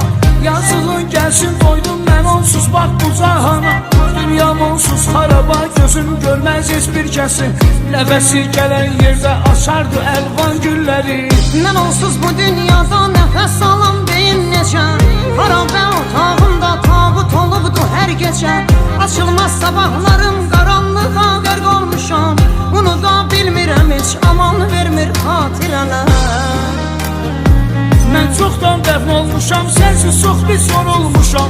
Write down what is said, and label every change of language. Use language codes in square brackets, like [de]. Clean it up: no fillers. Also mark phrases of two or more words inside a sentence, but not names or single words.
[tr] Yazığın gelsin doydum ben onsuz bak bu cahana. Dünyam onsuz haraba gözüm görmez hiçbir kesin. Nefesi gelen yerde açardı elvan gülleri. Ben onsuz bu dünyada nefes alan deyim necə. [az] Harabe otağımda Qapımda tabut olubdu hər gecə. Açılmaz sabahlarım, qaranlığa qərq olmuşam. Bunu da bilmirəm heç, aman vermir xatirələr. Mən çoxdan dəfn olmuşam, sənsiz çox bir son olmuşam.